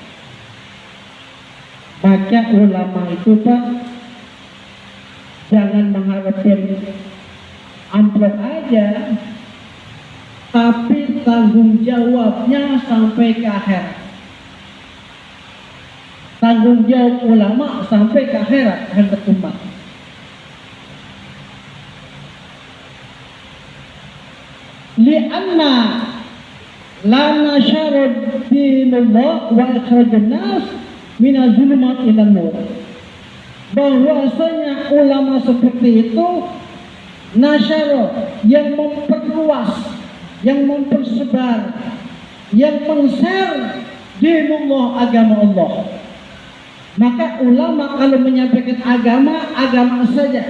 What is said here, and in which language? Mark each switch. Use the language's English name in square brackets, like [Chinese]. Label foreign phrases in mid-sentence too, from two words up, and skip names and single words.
[Indonesian] Maka ulama itu Pak, jangan mengharapkan amplop aja, tapi tanggung jawabnya sampai ke akhirat. Tanggung jawab ulama sampai ke akhirat akan bertumbang. [Arabic] لأن لناشر دين الله وإخراج الناس من الظلمات إلى النور. [Indonesian] Bahwasanya ulama seperti itu nasyara, yang memperluas, yang mempersebar, yang men-share dinullah, agama Allah. Maka ulama kalau menyampaikan agama saja.